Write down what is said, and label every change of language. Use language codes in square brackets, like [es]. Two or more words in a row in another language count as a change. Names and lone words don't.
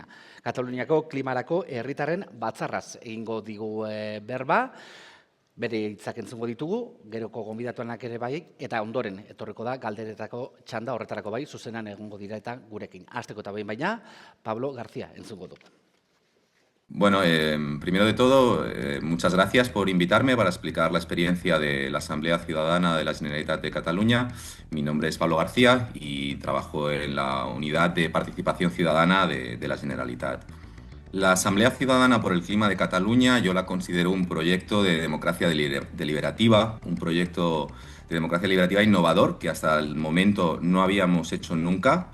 [eu] Kataluniako klimarako herritarren batzarraz egingo digu berba, bere hitzak entzungo ditugu, geroko gonbidatuanak ere bai, eta ondoren etorriko da galderetako txanda horretarako bai, zuzenan egongo dira eta gurekin. Hasteko eta behin baina, Pablo García entzungo du. [es] Bueno, primero de todo, muchas gracias por invitarme para explicar la experiencia de la Asamblea Ciudadana de la Generalitat de Cataluña. Mi nombre es Pablo García y trabajo en la Unidad de Participación Ciudadana de la Generalitat. La Asamblea Ciudadana por el Clima de Cataluña yo la considero un proyecto de democracia deliberativa, un proyecto de democracia deliberativa innovador que hasta el momento no habíamos hecho nunca.